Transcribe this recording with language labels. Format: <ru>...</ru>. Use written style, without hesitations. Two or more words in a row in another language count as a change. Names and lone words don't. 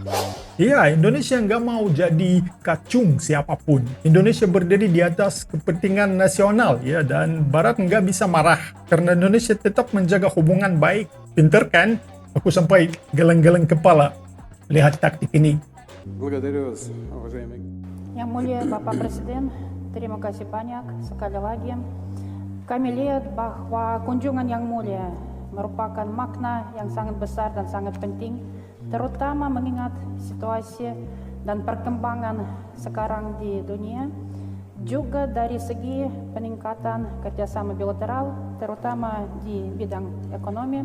<id>Ya, Indonesia nggak mau jadi kacung siapapun. Indonesia berdiri di atas kepentingan nasional ya, dan Barat nggak bisa marah karena Indonesia tetap menjaga hubungan baik. Pinter kan? Aku sampai geleng-geleng kepala lihat taktik ini.</id> <ru>Благодарю вас, уважаемый.</ru> <id>Yang mulia Bapak Presiden, terima kasih banyak sekali lagi. Kami lihat bahwa kunjungan yang mulia merupakan makna yang sangat besar dan sangat penting, terutama mengingat situasi dan perkembangan sekarang di dunia, juga dari segi peningkatan kerjasama bilateral, terutama di bidang ekonomi.</id>